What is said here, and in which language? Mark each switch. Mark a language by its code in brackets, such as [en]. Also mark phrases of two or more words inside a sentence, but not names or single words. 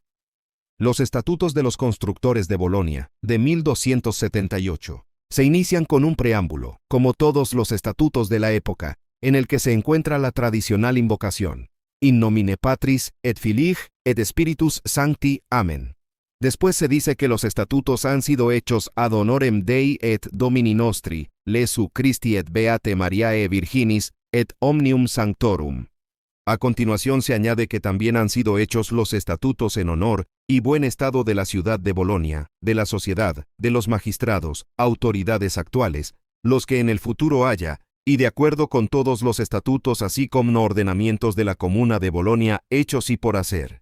[es] Los Estatutos de los Constructores de Bolonia, de 1278, se inician con un preámbulo, como todos los estatutos de la época, en el que se encuentra la tradicional invocación, [la] In nomine Patris, et Filii, et Spiritus Sancti, Amen. [es] Después se dice que los estatutos han sido hechos [la] ad honorem Dei et Domini nostri, Jesu Christi et Beate Mariae Virginis, et omnium sanctorum. [es] A continuación se añade que también han sido hechos los estatutos en honor y buen estado de la ciudad de Bolonia, de la sociedad, de los magistrados, autoridades actuales, los que en el futuro haya, y de acuerdo con todos los estatutos así como ordenamientos de la comuna de Bolonia hechos y por hacer.